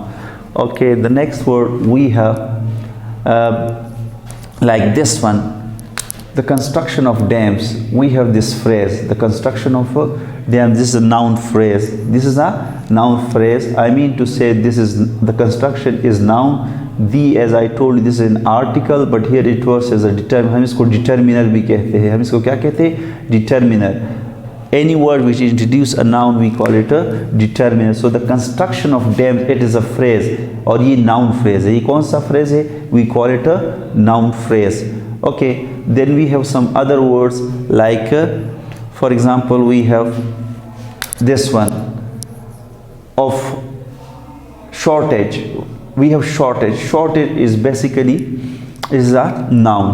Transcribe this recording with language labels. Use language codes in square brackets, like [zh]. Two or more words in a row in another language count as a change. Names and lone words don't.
[en] Okay, the next word we have like this one, the construction of dams. We have this phrase, the construction of a dam. This is a noun phrase. This is a noun phrase. I mean to say this is, the construction is noun. The, as I told you, this is an article, but here it was as a determiner. [ur] ہم اس کو determiner بھی کہتے ہیں۔ ہم اس کو کیا کہتے ہیں? [en] Determiner. Any word which introduce a noun, we call it a determiner. So the construction of dams, it is a phrase, [ur] اور یہ [en] noun phrase [ur] है. یہ کون سا phrase ہے? [en] We call it a noun phrase. Okay, then we have some other words like, for example, we have this one of shortage. We have shortage. Shortage is basically is a noun.